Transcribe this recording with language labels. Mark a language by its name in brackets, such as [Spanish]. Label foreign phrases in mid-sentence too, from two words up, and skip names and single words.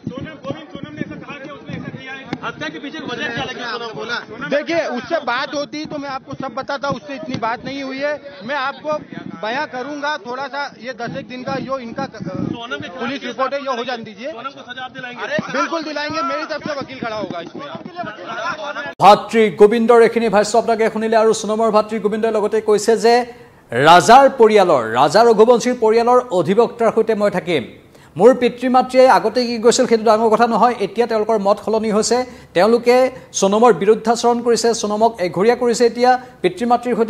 [Hindi] सोनम ने ऐसा कहा कि उसने ऐसा किया है। हत्या के पीछे वजह क्या लगी आपको बोला? देखिए, उससे बात होती तो मैं आपको सब बताता, उससे इतनी बात नहीं हुई है। मैं आपको बयां करूंगा थोड़ा सा, ये 10 दिन का जो इनका पुलिस रिपोर्ट है ये हो जाने दीजिए। सोनम को सजा दिलाएंगे? बिल्कुल दिलाएंगे, मेरी तरफ से वकील खड़ा होगा इसमें। [Assamese] ভাতৃ গোবিন্দৰ এইখিনি ভাষ্য আপোনালোকে শুনিলে। আৰু সোনমৰ ভাতৃ গোবিন্দই লগতে কৈছে যে ৰাজাৰ পৰিয়ালৰ, ৰাজা ৰঘুবংশীৰ পৰিয়ালৰ অধিবক্তাৰ সৈতে মই থাকিম, মোৰ পিতৃ মাতৃয়ে আগতে কি কৈছিল সেইটো ডাঙৰ কথা নহয় এতিয়া তেওঁলোকৰ মত সলনি হৈছে তেওঁলোকে সোণমৰ বিৰুদ্ধাচৰণ কৰিছে সোণমক এঘৰীয়া কৰিছে এতিয়া পিতৃ মাতৃৰ সৈতে